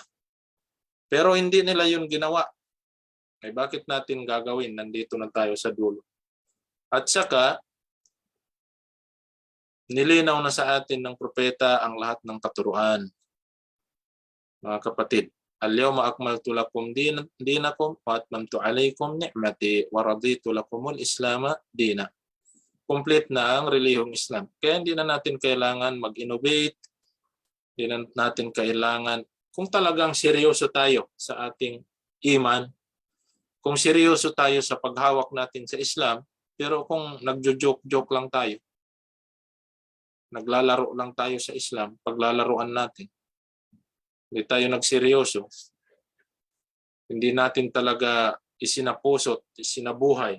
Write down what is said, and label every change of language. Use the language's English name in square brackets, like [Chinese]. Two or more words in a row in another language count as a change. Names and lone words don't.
[Filipino] Pero hindi nila yun ginawa. Ay bakit natin gagawin? Nandito na tayo sa dulo. At saka, nilinaw na sa atin ng propeta ang lahat ng katuruan. Mga kapatid, [Arabic] اليوم أكملت لكم دينكم وأتممت عليكم نعمتي ورضيت لكم الإسلام دينا. [Filipino] Complete na ang relihiyong Islam. Kaya hindi na natin kailangan mag-innovate. Hindi na natin kailangan, kung talagang seryoso tayo sa ating iman, kung seryoso tayo sa paghawak natin sa Islam, pero kung nagjo-joke-joke lang tayo, naglalaro lang tayo sa Islam, paglalaruan natin, hindi tayo nagseryoso, hindi natin talaga isinapusot, isinabuhay.